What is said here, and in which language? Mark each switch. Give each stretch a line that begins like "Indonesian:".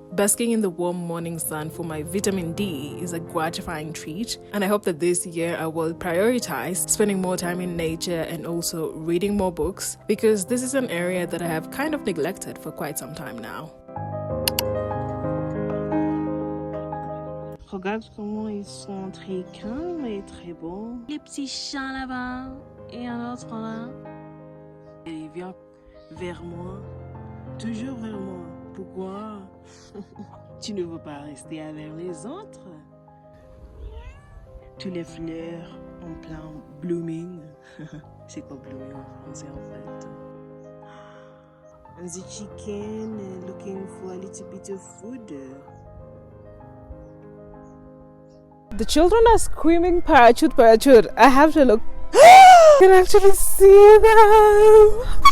English: Basking in the warm morning sun for my vitamin D is a gratifying treat, and I hope that this year I will prioritize spending more time in nature and also reading more books, because this is an area that I have kind of neglected for quite some time now.
French: Regarde comment ils sont très calmes et très beaux. Les petits chats là-bas et un autre là. Et il vient vers moi, toujours vers moi. Pourquoi? Tu ne veux pas rester avec les autres? Tous les fleurs en plein blooming. C'est quoi blooming en français en fait?
English: And the chicken looking for a little bit of food. The children are screaming parachute, parachute. I have to look. I can actually see them.